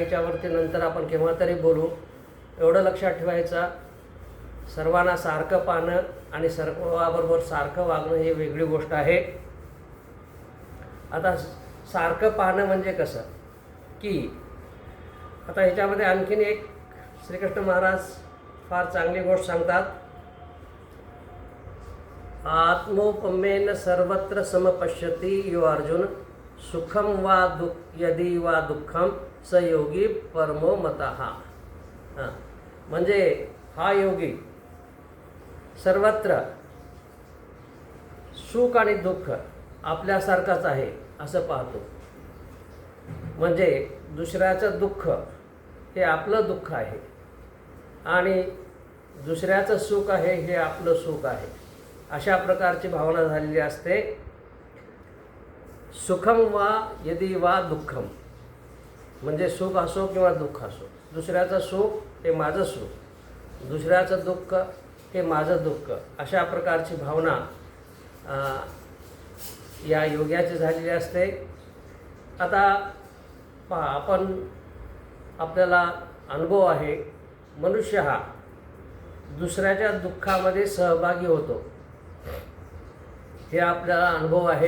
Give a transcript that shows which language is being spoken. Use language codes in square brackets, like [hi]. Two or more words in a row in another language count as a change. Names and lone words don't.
[mr] याच्यावरती नंतर आपण केव्हा तरी बोलू। एवढं लक्षात ठेवायचं, सर्वांना सारखं पाहणं आणि सर्वाबरोबर सारखं वागणं ही वेगळी गोष्ट आहे। आता सारखं पाहणं म्हणजे कसं की आता ह्याच्यामध्ये आणखीन एक श्रीकृष्ण महाराज फार चांगली गोष्ट सांगतात। [sa] आत्मोपमेन सर्वत्र समपश्यति यो अर्जुन सुखम वा यदि वा दुःखम स योगी परमो मतः। [mr] हां, म्हणजे हा योगी सर्वत्र सुख आणि दुःख आपल्यासारखाच आहे असं पाहतो. म्हणजे दुसऱ्याचं दुःख हे आपलं दुःख आहे आणि दुसऱ्याचं सुख आहे हे आपलं सुख आहे, अशा प्रकारची भावना झालेली असते. [sa] सुखम वा यदि वा दुःखम, [mr] म्हणजे सुख असो किंवा दुःख असो, दुसऱ्याचं सुख हे माझं सुख, दुसऱ्याचं दुःख हे माझं दुःख, अशा प्रकारची भावना या योग्याची झालेली असते. आता पहा, आपल्याला अनुभव आहे, मनुष्य हा दुसऱ्याच्या दुःखामध्ये सहभागी होतो, हे आपल्याला अनुभव आहे.